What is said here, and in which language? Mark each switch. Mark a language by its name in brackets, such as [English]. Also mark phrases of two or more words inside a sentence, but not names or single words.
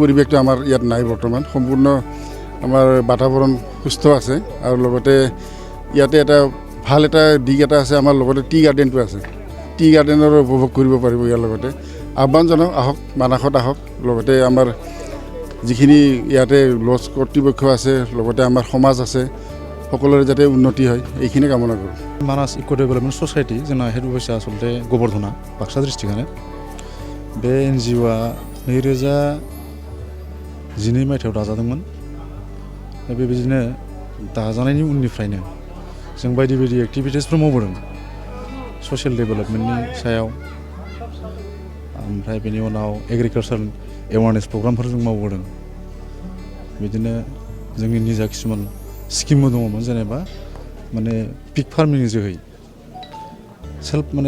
[Assamese] পৰিৱেশটো আমাৰ ইয়াত নাই বৰ্তমান সম্পূৰ্ণ আমাৰ বাতাবৰণ সুস্থ আছে আৰু লগতে ইয়াতে এটা ভাল এটা দিশ এটা আছে আমাৰ লগতে [English] tea garden [Assamese] আছে [English] tea garden [Assamese] উপভোগ কৰিব পাৰিব ইয়াৰ লগতে আহ্বান জনাওঁ আহক মানাসত আহক লগতে আমাৰ যিখিনি ইয়াতে লজ কৰ্তৃপক্ষ আছে লগতে আমাৰ সমাজ আছে সকলোৰে যাতে উন্নতি হয় এইখিনি কামনা কৰোঁ [Bodo] मानास इक' डेभेलपमेन्ट ससाइटि जोंना [English] head office [Bodo] आसलते गबर्धना बाक्सा डिस्ट्रिक्टआनो बे एनजिअ'आ 2012 मायथाइयाव दाजादोंमोन बेबायदिनो दाजानायनि उननिफ्रायनो जों बायदि बायदि एक्टिभिटिसफोर मावबोदों [English] social development [Bodo] सायाव ओमफ्राय बेनि उनाव [English] agriculture awareness programme [Bodo] जों मावबोदों बिदिनो जोंनि निजा किसुमान स्किमबो दङमोन जेनेबा माने [English] pig farming [Bodo] जोहै सेल्फ माने